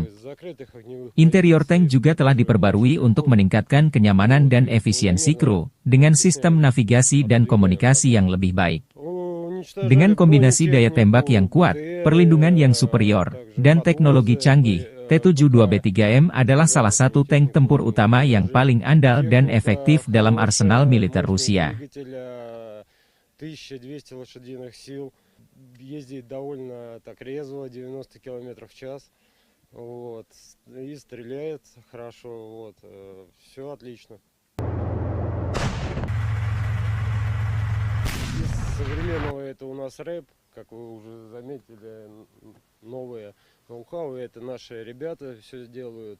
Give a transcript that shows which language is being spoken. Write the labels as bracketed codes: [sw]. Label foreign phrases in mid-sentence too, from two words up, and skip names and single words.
[id] Interior tank juga telah diperbarui untuk meningkatkan kenyamanan dan efisiensi kru, dengan sistem navigasi dan komunikasi yang lebih baik. Dengan kombinasi daya tembak yang kuat, perlindungan yang superior, dan teknologi canggih, T72B3M adalah salah satu tank tempur utama yang paling andal dan efektif dalam arsenal militer Rusia. [ru] Ездит довольно так резво, 90 км в час, вот, и стреляет хорошо, вот, все отлично. Из современного это у нас рэп, как вы уже заметили, новые ноу-хау, это наши ребята все делают.